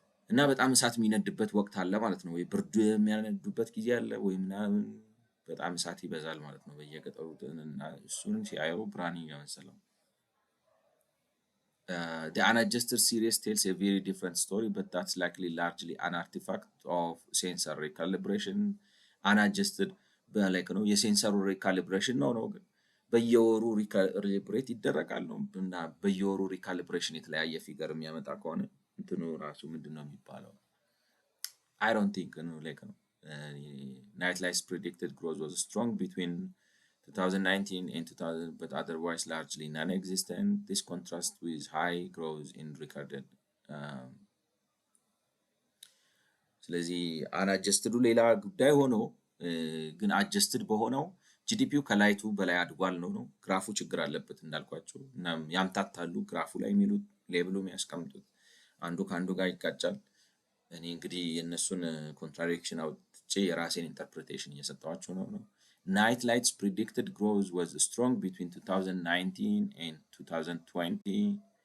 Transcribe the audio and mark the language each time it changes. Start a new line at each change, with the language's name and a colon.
Amharic: እና በጣም እሳት የሚነድበት ወቅት አለ ማለት ነው። ወይ ብርዱ የሚያነዱበት ጊዜ አለ ወይ ምናምን በጣም እሳት ይበዛል ማለት ነው በየገጠሩ እና እሱን ሲያየው ብርሃን እየመሰለው
English: the unadjusted series tells a very different story, but that's likely largely an artifact of sensor recalibration. Unadjusted like
Amharic: ነው የሴንሰሩ ሪካሊብሬሽን ነው ግን በየወሩ ሪካሊብሬት ይደረጋል ነው እና በየወሩ ሪካሊብሬሽን የተለያየ ፊገር የሚያመጣ ከሆነ እንትኑ ራሱ ምንድን ነው የሚባለው?
English: I don't think like Nightlight's predicted growth was strong between 2019 and 2000, but otherwise largely non-existent. This contrasts with high growth in recorded.
Amharic: ስለዚህ አንአጀስትዱ ሌላ ጉዳይ ሆኖ ግን አጀስትድ በሆነው ጂዲፒው ከላይቱ በላይ አድጓል ነው። ግራፉ ችግር አለበት እንዳልኳቸው እናም ያምታታሉ ግራፉ ላይ የሚሉት ሌብሉ የሚያስቀምጡት አንዱ ከአንዱ ጋር ይጋጫል። እኔ እንግዲህ የእነሱን ኮንትራዲክሽን አውጥቼ የራሴን ኢንተርፕሬቴሽን እየሰጠኋቸው ነው።
English: Nightlight's predicted growth was strong between 2019 and 2020.